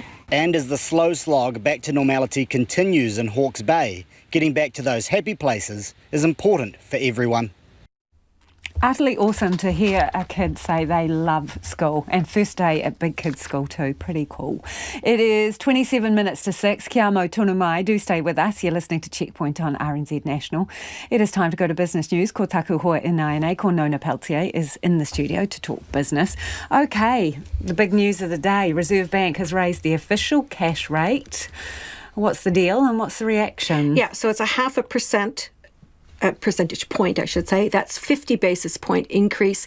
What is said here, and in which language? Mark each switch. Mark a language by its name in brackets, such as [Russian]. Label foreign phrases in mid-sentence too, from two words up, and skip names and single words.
[English] And as the slow slog back to normality continues in Hawke's Bay, getting back to those happy places is important for everyone. Utterly awesome to hear a kid say they love school, and first day at Big Kids School too. Pretty cool. It is 27 minutes to 6. [Māori] Kia mau tonu mai. [English] Do stay with us. You're listening to Checkpoint on RNZ National. It is time to go to business news. [Māori] Ko taku hoa ina ko [English] Nona Peltier is in the studio to talk business. Okay, the big news of the day. Reserve Bank has raised the official cash rate. What's the deal and what's the reaction? Yeah, so it's a 0.5%. A percentage point, I should say. That's 50 basis point increase.